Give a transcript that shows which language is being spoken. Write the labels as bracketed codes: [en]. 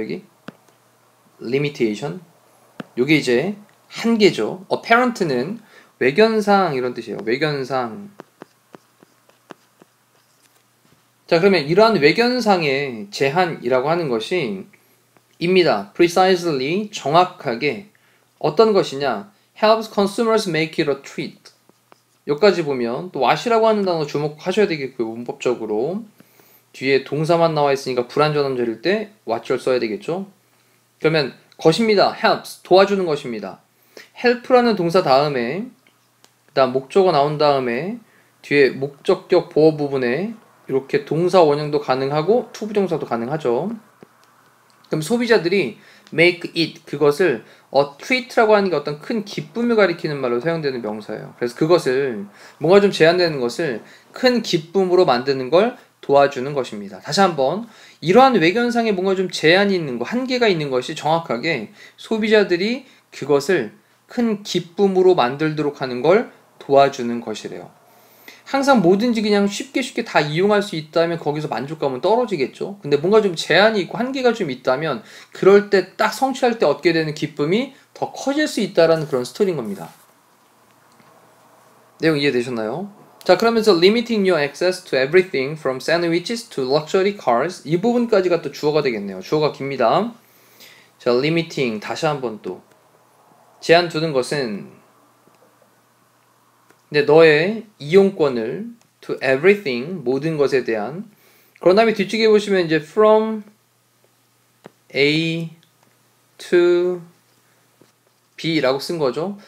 [ko] 여기 limitation, 요게 이제 한계죠. apparent는 외견상 이런 뜻이에요. 외견상. 자, 그러면 이러한 외견상의 제한이라고 하는 것이 입니다. precisely, 정확하게 어떤 것이냐? [en] helps consumers make it a treat. [ko] 여기까지 보면 또 what이라고 하는 단어 주목하셔야 되겠고요. 문법적으로 뒤에 동사만 나와 있으니까 불완전음절일 때 what을 써야 되겠죠. 그러면 것입니다. helps, 도와주는 것입니다. help라는 동사 다음에 그다음 목적어 나온 다음에 뒤에 목적격 보어 부분에 이렇게 동사 원형도 가능하고 투부정사도 가능하죠. 그럼 소비자들이 make it, 그것을 treat라고 하는 게 어떤 큰 기쁨을 가리키는 말로 사용되는 명사예요. 그래서 그것을 뭔가 좀 제한되는 것을 큰 기쁨으로 만드는 걸 도와주는 것입니다. 다시 한번, 이러한 외견상에 뭔가 좀 제한이 있는 거, 한계가 있는 것이 정확하게 소비자들이 그것을 큰 기쁨으로 만들도록 하는 걸 도와주는 것이래요. 항상 뭐든지 그냥 쉽게 다 이용할 수 있다면 거기서 만족감은 떨어지겠죠. 근데 뭔가 좀 제한이 있고 한계가 좀 있다면 그럴 때 딱 성취할 때 얻게 되는 기쁨이 더 커질 수 있다라는 그런 스토리인 겁니다. 내용 이해되셨나요? 자, 그러면서 [en] limiting your access to everything from sandwiches to luxury cars, [ko] 이 부분까지가 또 주어가 되겠네요. 주어가 깁니다. 자, limiting, 다시 한번 또 제한 두는 것은, 근데 너의 이용권을 [en] to everything, [ko] 모든 것에 대한, 그런 다음에 뒤쪽에 보시면 이제 from A to B라고 쓴 거죠.